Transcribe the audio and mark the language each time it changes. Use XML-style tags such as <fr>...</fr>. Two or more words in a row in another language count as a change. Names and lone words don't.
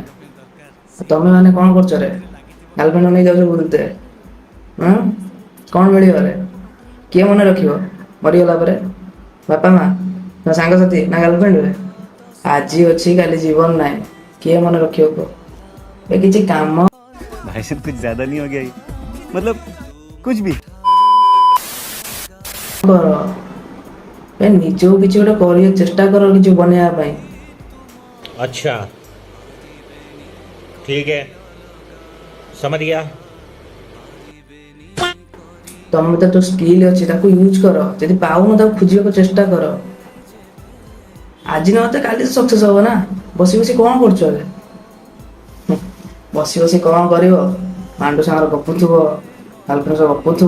<or>ତମେ ମାନେ କ'ଣ କରୁଛ ରେ? ଗାର୍ଲଫ୍ରେଣ୍ଡ ନେଇ ଯାଉଛ ବୁଲତେ, କ'ଣ ମିଳିବ ରେ? କିଏ ମନେ ରଖିବ ମରିଗଲା ପରେ? ବାପା ମା ନା ସାଙ୍ଗସାଥି ନା ଗାର୍ଲଫ୍ରେଣ୍ଡ? ଆଜି ଅଛି କାଲି ଜୀବନ ନାହିଁ, କିଏ ମନେ ରଖିବ କୁହ? ଏ କିଛି କାମ</or> <hi>भाई साहब कुछ ज्यादा नहीं हो गया ये? मतलब कुछ भी।</hi> <or>କର, ନିଜକୁ କିଛି ଗୋଟେ କରିବାକୁ ଚେଷ୍ଟା କର, କିଛି ବନେଇବା ପାଇଁ।</or> <hi>अच्छा ठीक है, समझ गया।</hi> <or>ତମ ଭିତରେ ଯୋଉ ସ୍କିଲ୍ ଅଛି ତାକୁ ୟୁଜ୍ କର। ଯଦି ପାଉନ ତାକୁ ଖୋଜିବାକୁ ଚେଷ୍ଟା କର। ଆଜି ନହେଲେ କାଲି ସକ୍ସେସ୍ ହବ ନା। ବସି ବସି କ'ଣ କରୁଛ ଏବେ? ବସି ବସି କ'ଣ କରିବ? ମାଣ୍ଡୁ ସାଙ୍ଗରେ ଗପୁଥିବ, ଗାର୍ଲଫ୍ରେଣ୍ଡ ସହ ଗପୁଥିବ।</or>